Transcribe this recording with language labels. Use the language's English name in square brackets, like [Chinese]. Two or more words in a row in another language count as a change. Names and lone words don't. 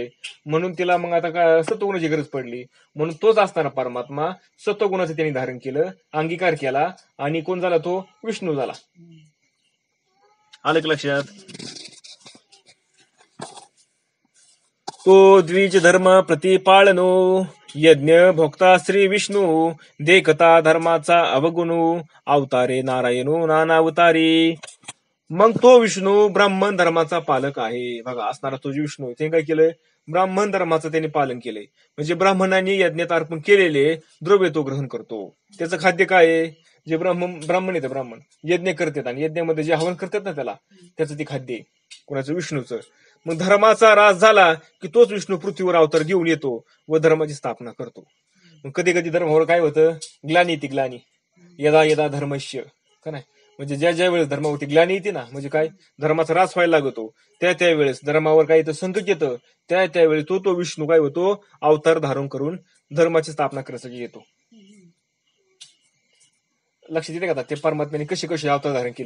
[Marathi] म्हणून तिला मग आता काय सत्वगुणाची गरज पडली. म्हणून तोच असणारा परमात्मा सत्वगुणाचं त्यांनी धारण केलं, अंगीकार केला, आणि कोण झाला तो विष्णू झाला. आलं का लक्षात? [Sanskrit] तो द्विज धर्म प्रतिपाळनो यज्ञ भोक्ता श्री विष्णू देखता धर्माचा अवगुणू अवतारे नारायणो नानावतारी. [Marathi] मग तो विष्णू ब्राह्मण धर्माचा पालक आहे. बघा, असणारा तो विष्णू ते काय केलंय, ब्राह्मण धर्माचं त्यांनी पालन केलंय. म्हणजे ब्राह्मणांनी यज्ञात अर्पण केलेले द्रव्य तो ग्रहण करतो. त्याचं खाद्य काय आहे, जे ब्राह्मण येतं, ब्राह्मण यज्ञ करतात आणि यज्ञामध्ये जे हवन करतात ना त्याचं ते खाद्य आहे, कोणाचं, विष्णूचं. मग धर्माचा राज झाला की तोच विष्णू पृथ्वीवर अवतार घेऊन येतो व धर्माची स्थापना करतो. मग कधी कधी धर्मावर काय होतं, ग्लानी येते, ग्लानी, [Sanskrit] यदा यदा धर्मस्य, [Marathi] का नाही, म्हणजे ज्या ज्या वेळेस धर्मावरती ग्लानी येते ना, म्हणजे काय, धर्माचा ऱ्हास व्हायला लागतो, त्या त्यावेळेस धर्मावर काही तर संकट येतं, त्या त्यावेळी तो विष्णू काय होतो, अवतार धारण करून धर्माची स्थापना करण्यासाठी येतो. लक्षात येते का ते परमात्म्याने कसे कसे अवतार धारण केले?